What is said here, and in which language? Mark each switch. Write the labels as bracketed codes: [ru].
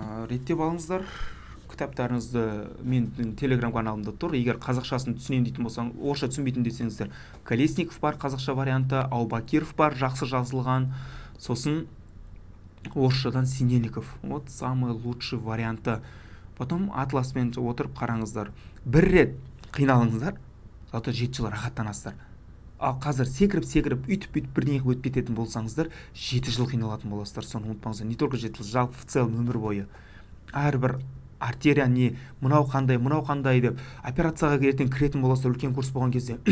[kk] Реттеп алыңыздар. Кітаптарыңызды менің телеграм каналымда тұр. Егер қазақшасын түсінем дейтін болсаң, орысша түсінбейтін десеңіздер, Колесников бар қазақша варианты, Аубакиров бар жақсы жазылған, сосын орысшадан Синельников. [ru] Вот самый лучший варианты. Потом [kk] атласпен отырып қараңыздар. Бір рет қиналыңыздар, [ru] зато [kk] 7 жыл рахаттанасыздар. Ал қазір секіріп, үйтіп бірдеңе өтіп кететін болсаңыздар, 7 жыл қиналатын боласыздар. Соны ұмытпаңыздар. [ru] Не только [kk] 7 жыл, жалпы [ru] в целом [kk] өмір бойы. Әрбір артерия не, мынау қандай деп операцияға кіретін боласыздар, үлкен курс болған кезде.